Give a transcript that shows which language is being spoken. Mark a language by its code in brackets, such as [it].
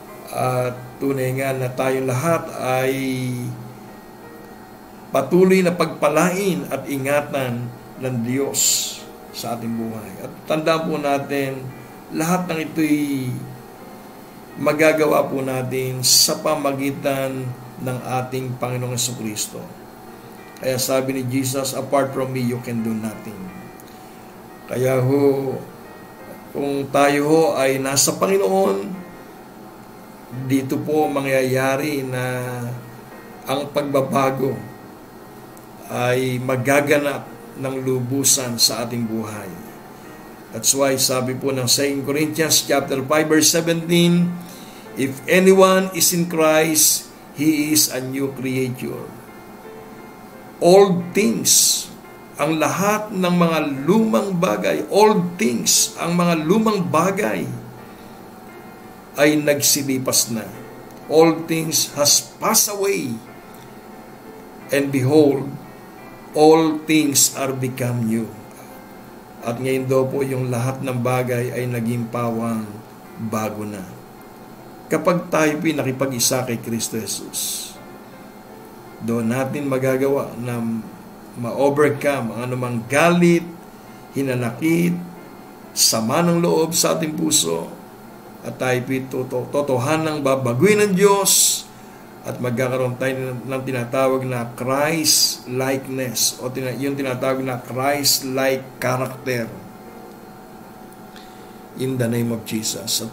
[tl] At tunay nga na tayong lahat ay patuloy na pagpalain at ingatan ng Diyos sa ating buhay. At tandaan po natin, lahat ng ito'y magagawa po natin sa pamagitan ng ating Panginoong Jesucristo. [en] Kaya sabi ni Jesus, apart from me, you can do nothing. [tl] Kaya ho, kung tayo ho ay nasa Panginoon, dito po mangyayari na ang pagbabago ay magaganap ng lubusan sa ating buhay. [en] That's why sabi po ng 2 Corinthians chapter 5 verse 17, if anyone is in Christ, he is a new creature. [tl] Old things, ang lahat ng mga lumang bagay, old things, ang mga lumang bagay ay nagsilipas na. [en] All things has passed away, and behold, all things are become new. [tl] At ngayon daw po yung lahat ng bagay ay naging pawang bago na. Kapag tayo pinakipag-isa kay Kristo Jesus, doon natin magagawa na ma-overcome ang anumang galit, hinanakit, sama ng loob sa ating puso, at tayo totohanang babaguhin ng Diyos at magkakaroon tayo ng tinatawag na Christ-likeness o yung tinatawag na Christ-like character in the name of Jesus.